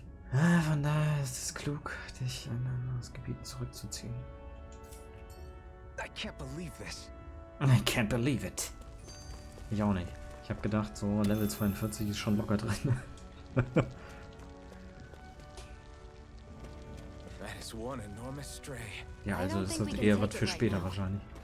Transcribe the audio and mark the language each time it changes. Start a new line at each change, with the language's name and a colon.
German: Von daher ist es klug, dich in ein anderes Gebiet zurückzuziehen.
English: I can't believe this. I can't believe it.
German: Ich auch nicht. Ich habe gedacht, so Level 42 ist schon locker drin.
English: That is one enormous stray.
German: Ja, also ist das eher was für später wahrscheinlich.